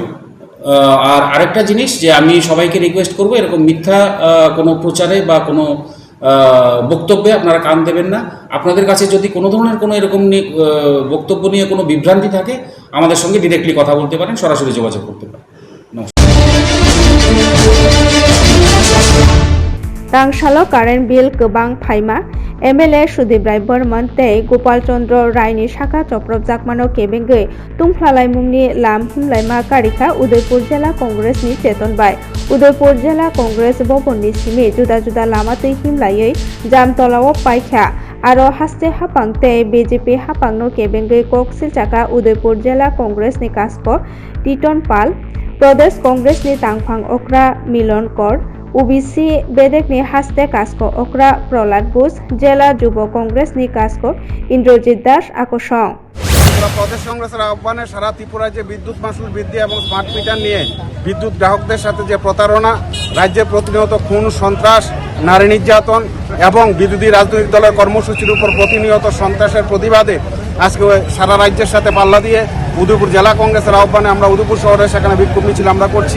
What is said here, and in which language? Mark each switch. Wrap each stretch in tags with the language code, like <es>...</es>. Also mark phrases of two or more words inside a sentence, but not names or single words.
<bn>আর আরেকটা জিনিস যে আমি সবাইকে রিকোয়েস্ট করব এরকম মিথ্যা কোনো প্রচারে বা কোনো বক্তব্যে আপনারা কান দেবেন না। আপনাদের কাছে যদি কোনো ধরনের কোনো এরকম বক্তব্য নিয়ে কোনো বিভ্রান্তি থাকে আমাদের সঙ্গে ডিরেক্টলি কথা বলতে পারেন, সরাসরি যোগাযোগ করতে পারেন।</bn> <trp>Tangshalo</trp> <en>current bill</en> <trp>Kubang Paima, MLA Sudeep Rai Burman Tei Gopal Chandra Rai ni Shaka Choprop Jakmano Kebenge Tungplalai Mungni Lam Humlaima Karika Udaipur Jela Congress ni Cheton Bai Udaipur Jela Congress Bobon ni Simi Juda Juda Lama Tei Himlai Jamtolao Paikha Aro haste hapang tei BJP hapang no Kebenge Koksil Chaka Udaipur Jela Congress ni Kasko Titon Pal Pradesh Congress ni Tangphang Okra Milon Kor OBC বেদেক নি হাস্তে কাস্কো ওকরা প্রহ্লাদ বোস জেলা যুব কংগ্রেস নি কাস্কো ইন্দ্রজিৎ দাস আকর্ষণ।</trp> <bn>প্রদেশ কংগ্রেসের আহ্বানে সারা ত্রিপুরায় যে বিদ্যুৎ মাশুল বৃদ্ধি এবং</bn> <en>smart meter</en> <bn>নিয়ে বিদ্যুৎ গ্রাহকদের সাথে যে প্রতারণা, রাজ্যে প্রতিনিয়ত খুন সন্ত্রাস, নারী নির্যাতন এবং বিরোধী রাজনৈতিক দলের কর্মসূচির উপর প্রতিনিয়ত সন্ত্রাসের প্রতিবাদে আজকে সারা রাজ্যের সাথে পাল্লা দিয়ে উদয়পুর জেলা কংগ্রেসের আহ্বানে আমরা উদয়পুর শহরে সেখানে বিক্ষোভ মিছিল আমরা করছি।</bn>